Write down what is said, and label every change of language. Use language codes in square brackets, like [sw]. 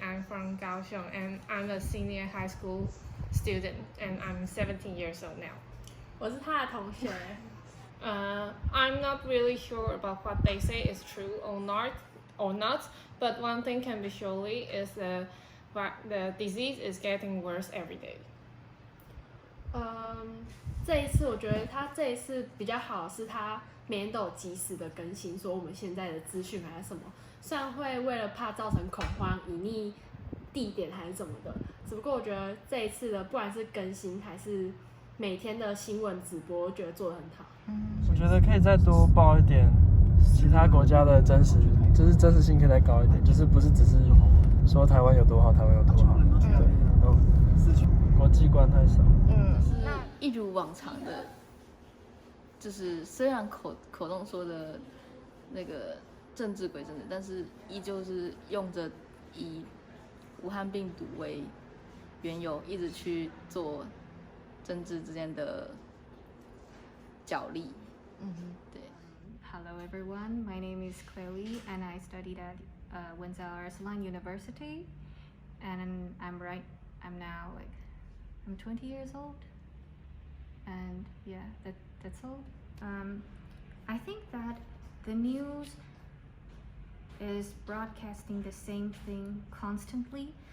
[en] I'm from Kaohsiung, and I'm a senior high school student, and I'm 17 years old now. [zh] 我是他的同学。 [en] I'm not really sure about what they say is true or not. But one thing can be surely is the disease is getting worse every day. [zh] 这一次我觉得他这一次比较好，是他每天都有及时的更新，说我们现在的资讯还是什么。虽然会为了怕造成恐慌，隐匿地点还是怎么的，只不过我觉得这一次的不管是更新还是每天的新闻直播，我觉得做得很好。我觉得可以再多报一点其他国家的真实，就是真实性可以再高一点，就是不是只是说台湾有多好，台湾有多好，对，国际观太少。那一如往常的，就是虽然口中说的那个政治归政治，但是依旧是用着以武汉病毒为缘由，一直去做政治之间的角力。对。 [en] Hello everyone, my name is Chloe and I studied at Windsor Arslan University, and I'm now like I'm 20 years old, and yeah, that's all. I think that the news is broadcasting the same thing constantly.